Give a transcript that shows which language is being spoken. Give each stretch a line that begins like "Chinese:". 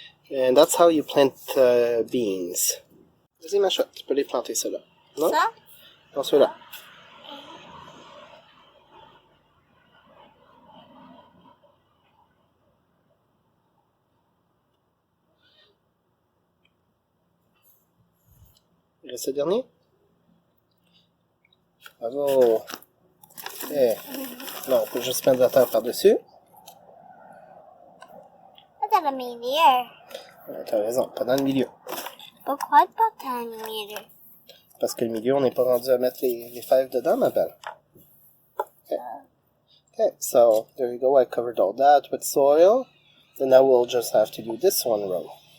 English: And that's how you plant beans.
French: Vas-y, ma chouette, tu peux les planter, ceux-là. Non? Ça? Non, ceux-là. Et ce dernier? Bravo! Eh. Non, on peut juste mettre de la terre par-dessus. Pas dans le milieu. T'as raison, pas dans le milieu. Pourquoi pas dans le milieu? Parce que le milieu, on n'est pas rendu à mettre les fèves dedans, ma belle.
English: Okay. Okay, so there you go. I covered all that with soil. And now we'll just have to do this one row.